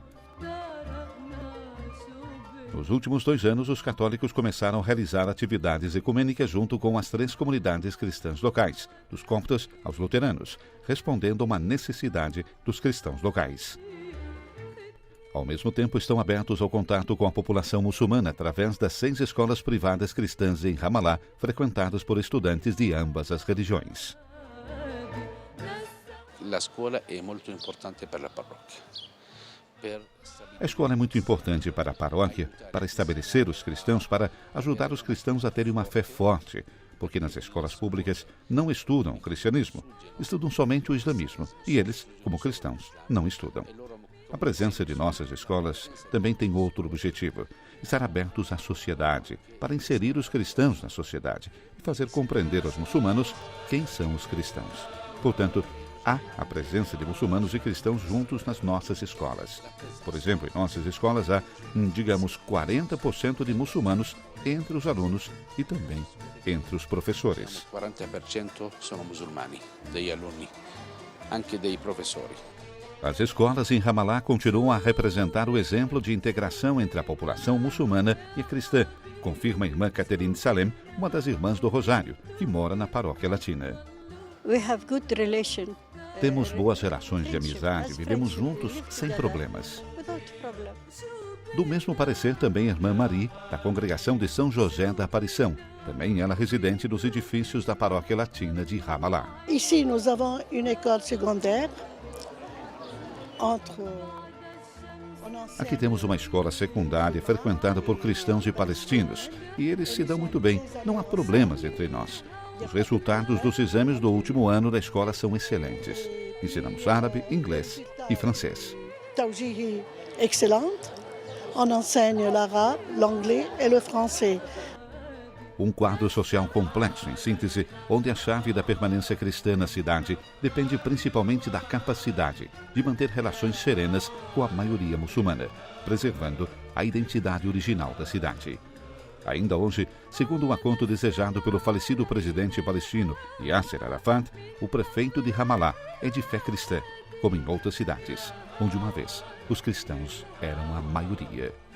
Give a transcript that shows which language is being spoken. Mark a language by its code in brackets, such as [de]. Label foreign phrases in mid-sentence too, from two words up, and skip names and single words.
[pt] Nos últimos 2 anos, os católicos começaram a realizar atividades ecumênicas junto com as 3 comunidades cristãs locais, dos coptas aos luteranos, respondendo a uma necessidade dos cristãos locais. Ao mesmo tempo, estão abertos ao contato com a população muçulmana através das 6 escolas privadas cristãs em Ramallah, frequentadas por estudantes de ambas as religiões. [it] La scuola è molto importante per la parrocchia. [pt] A escola é muito importante para a paróquia, para estabelecer os cristãos, para ajudar os cristãos a terem uma fé forte, porque nas escolas públicas não estudam o cristianismo, estudam somente o islamismo, e eles, como cristãos, não estudam. A presença de nossas escolas também tem outro objetivo: estar abertos à sociedade, para inserir os cristãos na sociedade e fazer compreender aos muçulmanos quem são os cristãos. Portanto, há a presença de muçulmanos e cristãos juntos nas nossas escolas. Por exemplo, em nossas escolas há, digamos, 40% de muçulmanos entre os alunos e também entre os professores. [it] 40% sono musulmani, degli alunni, anche dei professori. [pt] As escolas em Ramallah continuam a representar o exemplo de integração entre a população muçulmana e a cristã, confirma a irmã Catherine Salem, uma das irmãs do Rosário, que mora na paróquia latina. Temos boas relações de amizade, vivemos juntos sem problemas. Do mesmo parecer também a irmã Marie, da congregação de São José da Aparição, também ela residente dos edifícios da paróquia latina de Ramallah. [fr] Ici, nous avons une école secondaire. [pt] Aqui temos uma escola secundária frequentada por cristãos e palestinos, e eles se dão muito bem, não há problemas entre nós. Os resultados dos exames do último ano da escola são excelentes. Ensinamos árabe, inglês e francês. [fr] Tawjihi excellente. On enseigne l'arabe, l'anglais et le français. [pt] Um quadro social complexo, em síntese, onde a chave da permanência cristã na cidade depende principalmente da capacidade de manter relações serenas com a maioria muçulmana, preservando a identidade original da cidade. Ainda hoje, segundo um acordo desejado pelo falecido presidente palestino Yasser Arafat, o prefeito de Ramallah é de fé cristã, como em outras cidades, onde uma vez os cristãos eram a maioria.